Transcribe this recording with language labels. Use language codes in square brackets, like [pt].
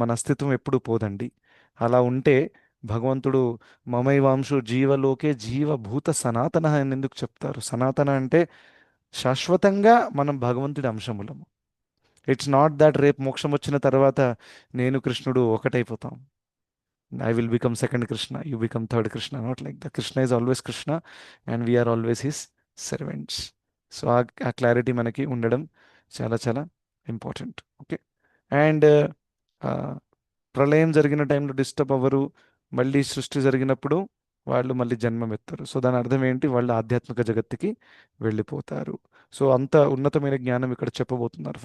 [te] మన అస్తిత్వం ఎప్పుడు పోదండి. అలా ఉంటే భగవంతుడు [sa] మమైవాంశు జీవలోకే జీవభూత సనాతన [te] అని ఎందుకు చెప్తారు? సనాతన అంటే శాశ్వతంగా మనం భగవంతుడి అంశములము. [en] it's not that [te] రేపు మోక్షం వచ్చిన తర్వాత నేను కృష్ణుడు ఒకటైపోతాం. [en] I will become second Krishna, you become third Krishna. Not like that. Krishna is always Krishna and we are always his servants. [te] So ఆ క్లారిటీ మనకి ఉండడం చాలా చాలా ఇంపార్టెంట్. ఓకే. అండ్ ప్రళయం జరిగిన టైంలో డిస్టర్బ్ అవ్వరు. మళ్ళీ సృష్టి జరిగినప్పుడు వాళ్ళు మళ్ళీ జన్మమెత్తారు. సో దాని అర్థం ఏంటి? వాళ్ళు ఆధ్యాత్మిక జగత్తుకి వెళ్ళిపోతారు. సో అంత ఉన్నతమైన జ్ఞానం ఇక్కడ చెప్పబోతున్నారు.